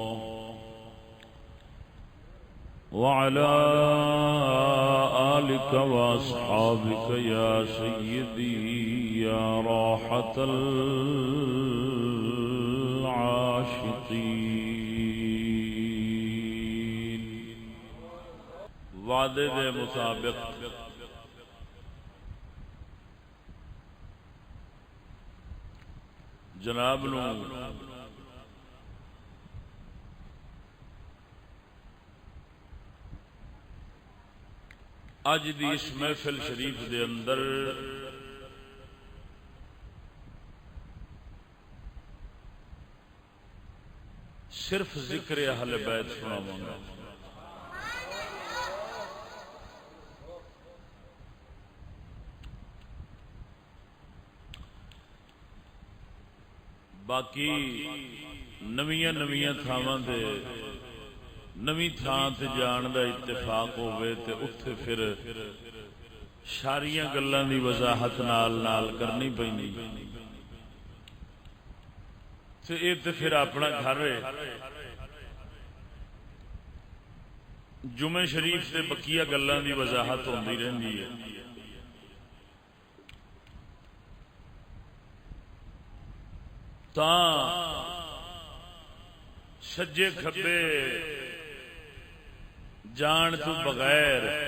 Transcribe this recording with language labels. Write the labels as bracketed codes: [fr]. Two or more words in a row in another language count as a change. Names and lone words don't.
[ar] وعلى آلك وأصحابك يا سيدي يا راحة العاشقين [pa] وعدے دے مطابق جناب نو اج دی اس محفل شریف دے اندر صرف ذکر اہل بیت سناواں گا۔ باقی نویاں تھاواں دے نویں تھان تے جان دا اتفاق ہوئے تے اتھے پھر ساریاں گلاں دی وضاحت نال کرنی پینی تے اے تے پھر اپنا گھر ہے۔ جمعہ شریف تے بقیہ گلاں دی وضاحت ہوندی رہندی ہے۔ تاں سجے کھبے جان تو بغیر